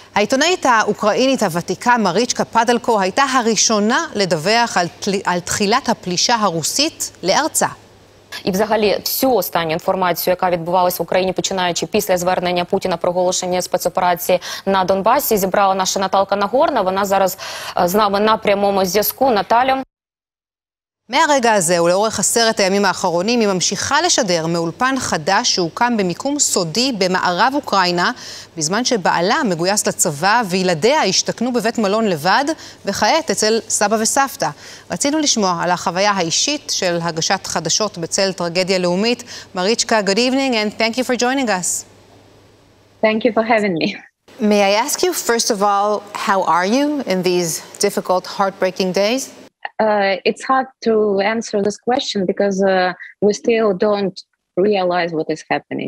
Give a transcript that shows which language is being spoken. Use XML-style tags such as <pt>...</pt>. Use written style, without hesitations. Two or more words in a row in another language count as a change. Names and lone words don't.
<he>העיתונאית האוקראינית הוותיקה מריצ'קה פדלקו הייתה הראשונה לדווח על תחילת הפלישה הרוסית לארצה.</he> <uk>І взагалі всю останню інформацію, яка відбувалась в Україні, починаючи після звернення Путіна про оголошення спецоперації на Донбасі, зібрала наша Наталка Нагорна. Вона зараз з нами на прямому зв'язку. Наталю.</uk> <he>מהרגע הזה ולאורך 10 הימים האחרונים היא ממשיכה לשדר מאולפן חדש שהוקם במיקום סודי במערב אוקראינה, בזמן שבעלה מגויס לצבא וילדיה השתכנו בבית מלון לבד וכעת אצל סבא וסבתא. רצינו לשמוע על החוויה האישית של הגשת חדשות בצל טרגדיה לאומית. מריצ'קה,</he> <en>good evening and thank you for joining us. Thank you for having me. May I ask you first of all, how are you in these difficult, heartbreaking days? It's hard to answer this question because we still don't realize what is happening.</en>